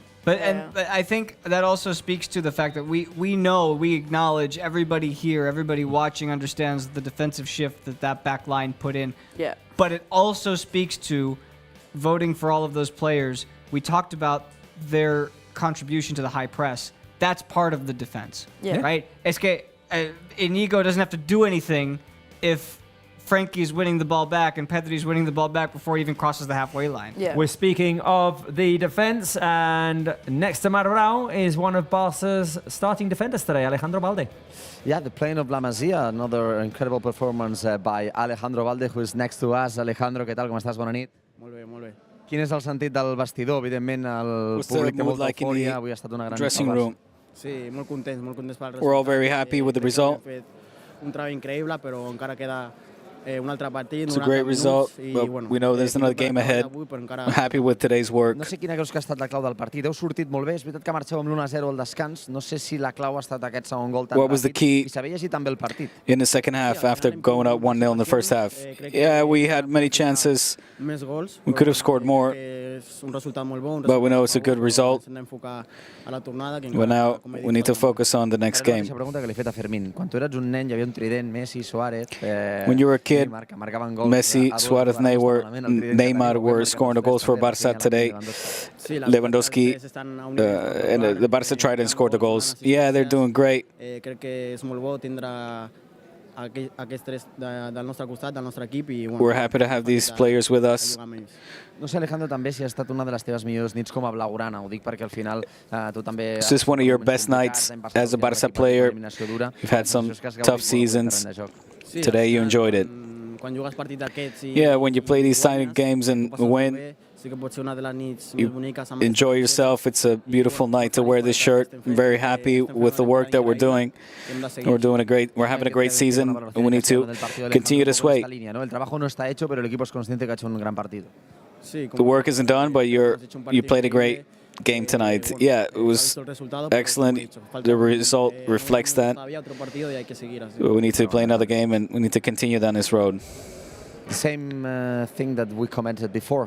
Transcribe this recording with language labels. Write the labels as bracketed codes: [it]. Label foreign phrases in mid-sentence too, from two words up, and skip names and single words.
[en] But I think that also speaks to the fact that we acknowledge, everybody here, everybody watching understands the defensive shift that back line put in. Yeah. But it also speaks to voting for all of those players. We talked about their contribution to the high press. That's part of the defense, right? [es] Es que [en] Inigo doesn't have to do anything if Frankie's winning the ball back and Pedri's winning the ball back before he even crosses the halfway line. Yeah. We're speaking of the defense, and next to Marrao is one of Barca's starting defenders today, Alejandro Balde. Yeah, the playing of La Masia, another incredible performance by Alejandro Balde, who is next to us. [ca] Alejandro, què tal? Com estàs? Bona nit. Molt bé, molt bé. Quin és el sentit del vestidor? Evidentment, el públic té molta eufòria. Avui ha estat una gran [en] dressing room. [ca] Sí, molt contents pel resultat. [en] We're all very happy with the result. [ca] Hem fet un treball increïble, però encara [en] It's a great result, but we know there's another game ahead. I'm happy with today's work. [ca] No sé quina creus que ha estat la clau del partit. Heu sortit molt bé, és veritat que marxeu amb l'1-0 al descans. No sé si la clau ha estat aquest segon gol tan [en] What was the key [ca] I s'havia llegit també el partit. [en] in the second half after going up 1-0 in the first half? Yeah, we had many chances. We could have scored more, but we know it's a good result. But now we need to focus on the next game. [ca] Pregunta que li he fet a Fermín. Quan tu eres un nen hi havia un trident, Messi, Suárez... [en] When you were a kid, Messi, Suárez, Neymar were scoring the goals for Barça today. Lewandowski and the Barça trident scored the goals. Yeah, they're doing great. We're happy to have these players with us. [ca] No sé, Alejandro, també si ha estat una de les teves millors nits com a blaugrana. Ho dic perquè al final tu també... [en] Is this one of your best nights as a Barça player? You've had some tough seasons. Today you enjoyed it. Yeah, when you play these silent games and win, you enjoy yourself. It's a beautiful night to wear this shirt. I'm very happy with the work that we're doing. We're having a great season, and we need to continue this way. [es] El trabajo no está hecho, pero el equipo es consciente que ha hecho un gran partido. [en] The work isn't done, but you played a great game tonight. Yeah, it was excellent. The result reflects that. We need to play another game, and we need to continue down this road. The same thing that we commented before.